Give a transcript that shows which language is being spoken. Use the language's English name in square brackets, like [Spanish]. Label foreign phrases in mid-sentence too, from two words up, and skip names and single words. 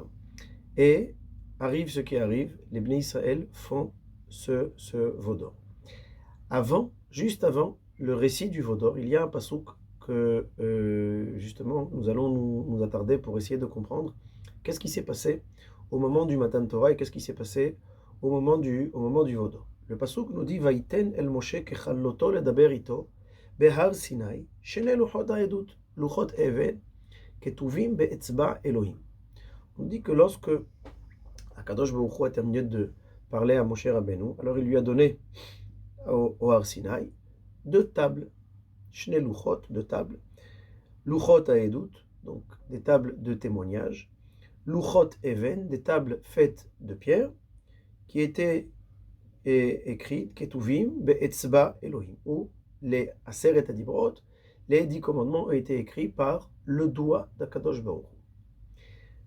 [French] Et arrive ce qui arrive, les Bnei Israël font ce Vaudor. Juste avant le récit du Vaudor, il y a un pasouk que justement nous allons nous attarder pour essayer de comprendre qu'est-ce qui s'est passé au moment du Matan Torah et qu'est-ce qui s'est passé au moment du Vaudor. Le pasouk nous dit [Hebrew] ויתן אל משה ככלתו לדבר אתו בהר סיני שני לחת העדת לחת אבן כתבים באצבע אלהים. [French] On dit que lorsque [Hebrew] הקדוש ברוך הוא [French] a terminé de parler à Moshe Rabbeinu, alors il lui a donné au Har Sinai deux tables, [Hebrew] שני לוחות, [French] deux tables, [Hebrew] לוחות העדות, [French] donc des tables de témoignage, [Hebrew] לוחות אבן, [French] des tables faites de pierre, qui étaient écrites, [Hebrew] כתובים באצבע אלהים, [French] où les [Hebrew] עשרת הדברות, [French] les 10 commandements ont été écrits par le doigt d' [Hebrew] הקדוש ברוך הוא.